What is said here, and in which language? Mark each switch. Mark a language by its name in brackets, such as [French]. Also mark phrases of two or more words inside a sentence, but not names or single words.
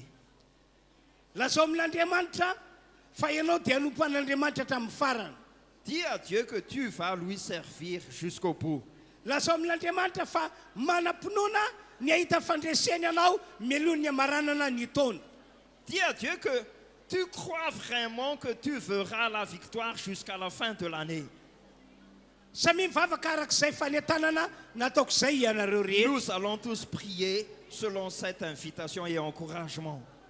[Malagasy] Lazao amin'Andriamanitra fa ianao dia nompo an'Andriamanitra hatramin'ny farany. [French] Dis à Dieu que tu vas lui servir jusqu'au bout. [Malagasy] Lazao amin'Andriamanitra fa manam-pinoana ny ahita fandreseny ianao melony ny amaranana ny taona. [French] Dis à Dieu que tu crois vraiment que tu verras la victoire jusqu'à la fin de l'année. [Malagasy] Samy mivavaka arak'izay fanetanana nataoko izay ianareo rehetra. [French] Nous allons tous prier selon cette invitation et encouragement.